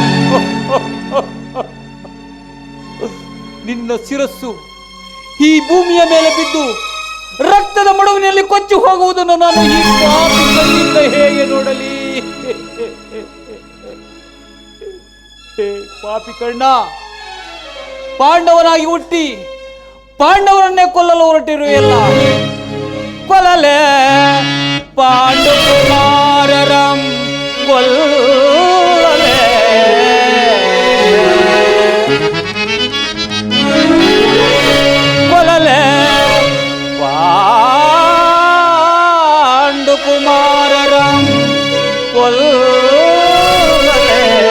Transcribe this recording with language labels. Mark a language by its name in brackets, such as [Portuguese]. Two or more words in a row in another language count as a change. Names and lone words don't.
[Kannada] ನಿನ್ನ ಶಿರಸ್ಸು ಈ ಭೂಮಿಯ ಮೇಲೆ ಬಿದ್ದು ರಕ್ತದ ಮಡುವಿನಲ್ಲಿ ಕೊಚ್ಚಿ ಹೋಗುವುದನ್ನು ನಾನು ಈ ಪಾಪಿ ಕಣ್ಣಿಂದ ಹೇಗೆ ನೋಡಲಿ? ಪಾಪಿ ಕಣ್ಣ, ಪಾಂಡವನಾಗಿ ಹುಟ್ಟಿ ಪಾಂಡವರನ್ನೇ ಕೊಲ್ಲಲು ಹೊರಟಿರುವೆಯಲ್ಲ. ಕೊಲ್ಲಲೇ ಪಾಂಡು ಕುಮಾರರಂ ಕೊಲ್ಲಲೇ. ಕೊಲ್ಲಲೇ ಪಾಂಡು ಕುಮಾರರಂ ಕೊಲ್ಲಲೇ.